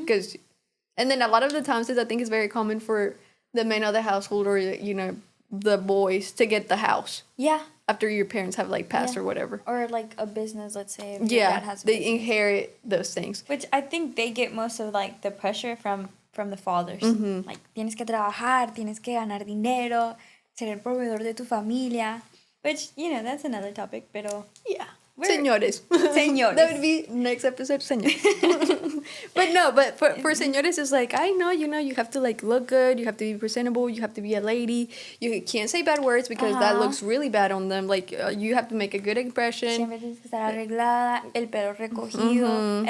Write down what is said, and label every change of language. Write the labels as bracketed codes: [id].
[en] Because, and then a lot of the times, I think it's very common for the men of the household or, you know, the boys to get the house. Yeah. After your parents have, like, passed or whatever. Or, like, a business, let's say. If your dad has a they business. inherit those things. Which I think they get most of, like, the pressure from the fathers. [es] Like, tienes que trabajar, tienes que ganar dinero, ser el proveedor de tu familia. [en] Which, you know, that's another topic, pero... Yeah. Señores. [es] Señores. [en] That would be next episode, señores. but for señores, it's like, I know, you know, you have to, like, look good, you have to be presentable, you have to be a lady, you can't say bad words because that looks really bad on them. Like, you have to make a good impression. [es] Siempre tienes que estar arreglada, el pelo recogido.